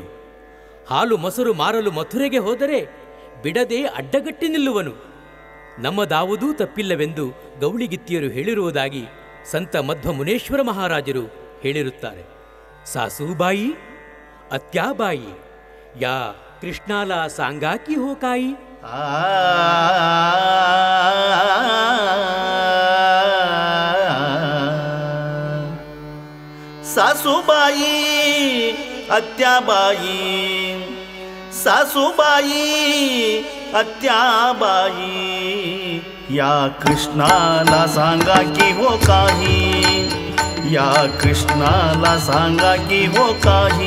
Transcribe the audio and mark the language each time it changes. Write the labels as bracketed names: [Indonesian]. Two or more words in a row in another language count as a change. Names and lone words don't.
[Kannada] ಹಾಲು ಮೊಸರು ಮಾರಲು ಮಥುರೆಗೆ ಹೋದರೆ ಬಿಡದೆ ಅಡ್ಡಗಟ್ಟಿ ನಿಲ್ಲುವನು. ನಮ್ಮದಾವುದೂ ತಪ್ಪಿಲ್ಲವೆಂದು ಗೌಳಿಗಿತ್ತಿಯರು ಹೇಳಿರುವುದಾಗಿ ಸಂತ ಮಧ್ವ ಮುನೇಶ್ವರ ಮಹಾರಾಜರು ಹೇಳಿರುತ್ತಾರೆ. [Marathi] सासूबाई अत्याबाई या कृष्णाला सांगा की हो काही. सासूबाई अत्याबाई, सासूबाई अत्याबाई, या कृष्णाला सांगा की हो काही, या कृष्णाला सांगा की हो काही,